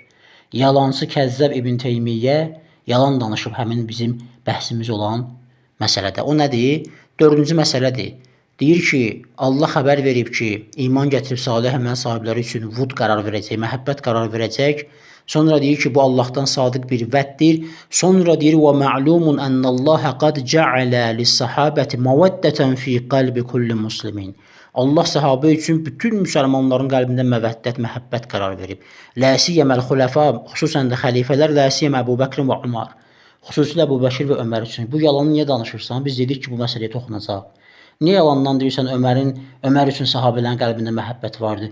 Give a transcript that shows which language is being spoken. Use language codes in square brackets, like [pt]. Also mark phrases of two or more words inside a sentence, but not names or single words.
[az] Yalançı Kəzzəb İbn Teymiyyə yalan danışıb həmin bizim bəhsimiz olan məsələdə. O nədir? 4-cü məsələdir. Deyir ki, Allah xəbər verib ki, iman gətirib salih əməl sahibləri üçün vud qərar verəcək, məhəbbət qərar verəcək. Sonra deyir ki, bu Allahdan sadiq bir vəddir. Sonra deyir, [ar] وَمَعْلُومٌ أَنَّ اللّٰهَ قَدْ جَعَلَ لِلصَّحَابَةِ مَوَدَّةً فِي قَلْبِ كُلِّ مُسْلِمِينَ. [az] Allah sahabə üçün bütün müsəlmanların qəlbində məvəddət, məhəbbət qərar verib. [ar] لا سيما الخلفاء, [az] xüsusən də xəlifələr, ləsiyyəmə Əbu Bəkr və Ömər. Xüsusilə Əbu Bəkir və Ömər üçün. Bu yalanı niyə danışırsan? Biz dedik ki, bu məsələyə toxunacaq. Niyə yalandan deyirsən Ömər üçün sahabələrin qəlbində məhəbbət vardı?